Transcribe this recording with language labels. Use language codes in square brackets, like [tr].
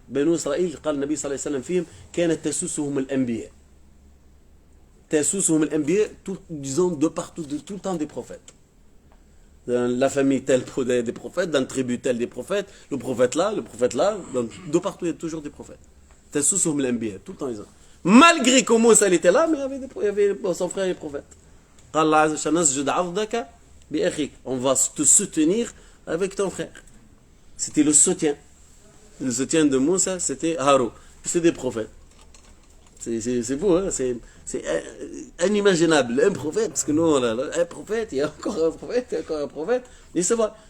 [ar] بنو إسرائيل قال النبي صلى الله عليه وسلم فيهم كانت تسوسهم الأنبياء. تسوسهم الأنبياء, [fr] disons de partout, de tout le temps des prophètes. Dans la famille telle des prophètes, dans la tribu telle des prophètes, le prophète là, de partout il y a toujours des prophètes. [ar] تسوسهم الأنبياء, [fr] tout le temps ils ont. Malgré que Moussa il était là, mais il y avait son frère et prophète. [ar] قال الله عز وجل نسجد عضدك بأخيك. [fr] On va te soutenir avec ton frère. C'était le soutien. Le soutien de Moussa, c'était Haroun. C'est des prophètes. C'est beau, hein? C'est inimaginable. Un prophète, parce que nous, un prophète, il y a encore un prophète, il y a encore un prophète. Et c'est vrai.